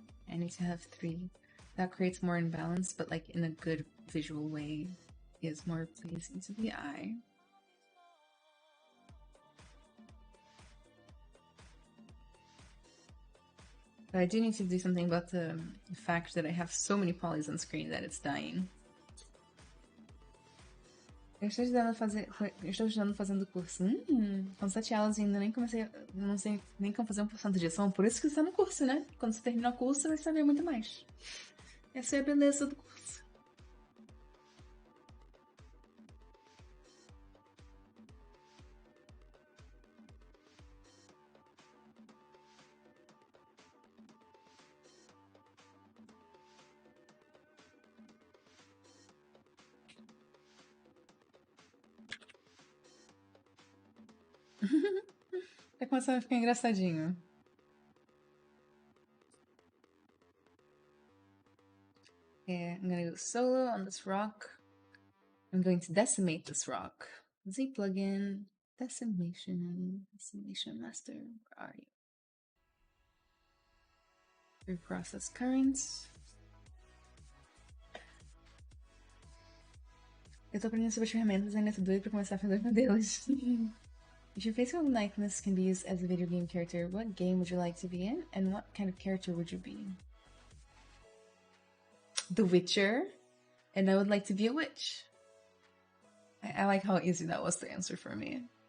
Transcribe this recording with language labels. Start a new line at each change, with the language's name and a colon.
English: I need to have 3. That creates more imbalance, but like in a good visual way is more pleasing to the eye. But I do need to do something about the fact that I have so many polys on screen that it's dying.
Portuguese: Eu estou estudando fazendo curso. Com 7 aulas e ainda nem comecei, não sei nem como fazer 1% de ação. Por isso que você está no curso, né? Quando você terminar o curso, você vai saber muito mais. Essa é a beleza do curso. Tá começando a ficar engraçadinho.
English: Yeah, I'm gonna go solo on this rock. I'm going to decimate this rock. Z plugin, decimation master. Where are you? Reprocess currents.
Portuguese: Eu tô aprendendo sobre as ferramentas e ainda tô doido pra começar a fazer modelos.
English: If your facial likeness can be used as a video game character, what game would you like to be in? And what kind of character would you be? The Witcher. And I would like to be a witch. I like how easy that was to answer for me.